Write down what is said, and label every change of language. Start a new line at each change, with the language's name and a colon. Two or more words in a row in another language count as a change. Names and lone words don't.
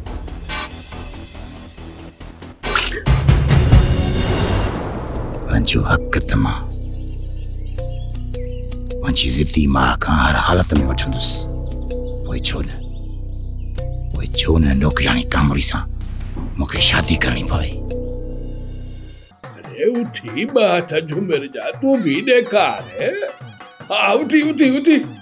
Sindhi: पंहिंजो हक़ त मां पंहिंजी ज़िद्दी मां खां हर हालत में वठंदुसि। पोइ छो न नौकरानी कामोरी सां मूंखे शादी करणी पवे। अरे उठी बात झुमर जा,
Hindi: तू भी
Sindhi: ॾेखार। हाँ उठी उठी उठी